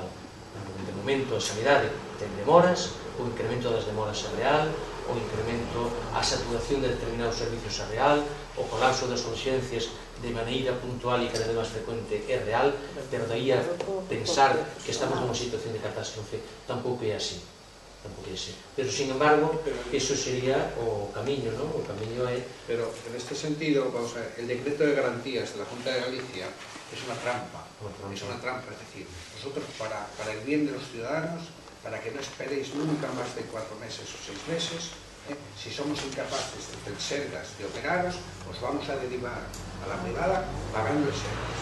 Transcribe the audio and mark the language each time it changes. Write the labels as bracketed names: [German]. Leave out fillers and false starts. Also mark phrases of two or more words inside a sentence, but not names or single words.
[Galician] De momento a sanidade ten demoras, o incremento das demoras é real, o incremento, a saturación de determinados servicios é real, o colapso das urxencias de maneira puntual e cada vez máis frecuente é real, pero daí a pensar que estamos nunha situación de catástrofe tampouco é así. [Spanish] Pero, sin embargo, eso sería [Galician] o camiño, [Spanish] ¿no? [Galician] O camiño é... [Spanish] Pero, en este sentido, vamos a ver, el decreto de garantías de la Junta de Galicia es una trampa, es decir, vosotros para el bien de los ciudadanos, para que no esperéis nunca más de 4 meses o 6 meses, si somos incapaces de Sergas de operaros, os vamos a derivar a la privada pagando el Sergas.